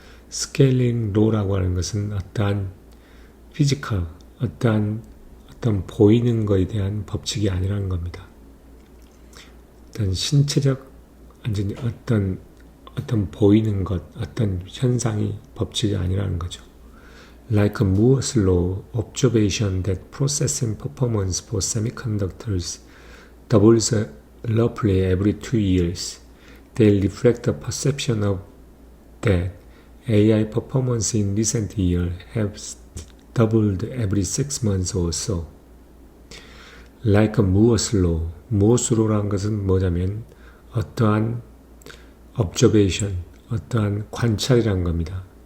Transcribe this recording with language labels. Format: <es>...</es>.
<ko>Scaling law라고 하는 것은 어떠한 physical, 어떤 보이는 것에 대한 법칙이 아니라는 겁니다. 어떤 신체적, 어떤 보이는 것, 어떤 현상이 법칙이 아니라는 거죠.</ko> <en>Like a Moore's law, observation that processing performance for semiconductors doubles roughly every 2 years. They reflect the perception of that AI performance in recent years has doubled every 6 months or so. Like a Moore's law.</en> <ko>Moore's law라는 것은 뭐냐면 어떠한 observation, 어떠한 관찰이라는 겁니다.</ko>